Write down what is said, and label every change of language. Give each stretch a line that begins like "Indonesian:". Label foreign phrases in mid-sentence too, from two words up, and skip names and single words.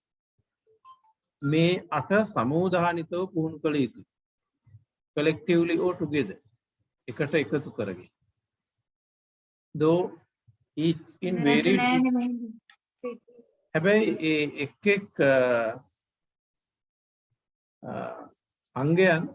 Sinhala: මේ අට සමෝධානිතව පුහුණු කළ යුතුයි.
English: Collectively or together.
Sinhala: එකට එකතු කරගෙන.
English: Though each in varied
Sinhala: හැබැයි ඒ එක් අංගයන්